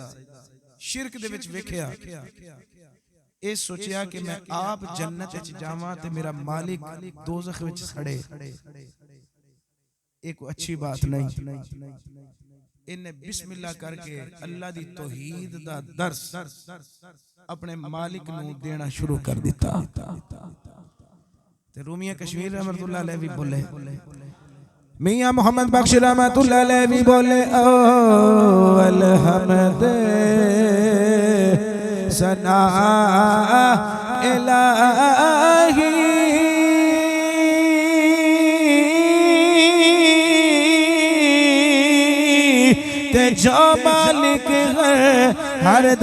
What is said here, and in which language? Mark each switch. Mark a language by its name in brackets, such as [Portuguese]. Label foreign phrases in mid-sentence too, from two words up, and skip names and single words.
[Punjabi] شرک دے وچ ویکھیا، اے سوچیا کہ میں آپ جنت وچ جاواں تے میرا مالک دوزخ وچ سڑے، ایک اچھی بات نہیں. انہیں بسم اللہ کرکے اللہ دی توحید دا درس اپنے مالک نوں دینا شروع کر دتا. تے رومیا کشمیر [Arabic] رحمة الله عليه [Punjabi] بھی بولے، میاں محمد بخش [Arabic] رحمة الله عليه [Punjabi] بھی بولے، او الحمد ثنا الہی تے جو مالک ہے ہر